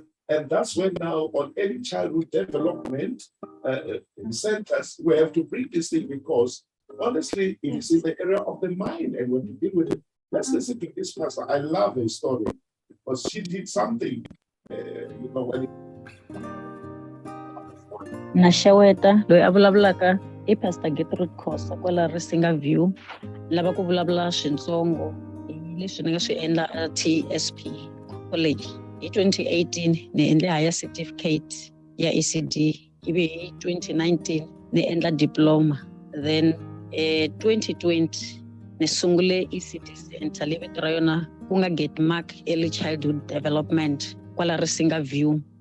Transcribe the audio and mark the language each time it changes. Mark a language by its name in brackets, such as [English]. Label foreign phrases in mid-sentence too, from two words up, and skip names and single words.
[English] And that's when now on any childhood development centers, we have to bring this thing, because honestly, it is in the area of the mind. And when you deal with it, let's listen to this pastor. I love her story because she did something, you know, when [Tsonga] Nashaweta, loyi a vulavulaka I Pastor Gertrude Khosa kwala Risinga View, lava ku vulavula swintsongo hi leswi ni nga swi endla at TSP College. Hi 2018 ni endle [English] higher certificate [Tsonga] ya ECD, ivi hi 2019 ni endla diploma, then 2020 ni sungule [English] ECD center [Tsonga] leyi vito ra yona ku nga Get Mark Early Childhood Development kwala Risinga View.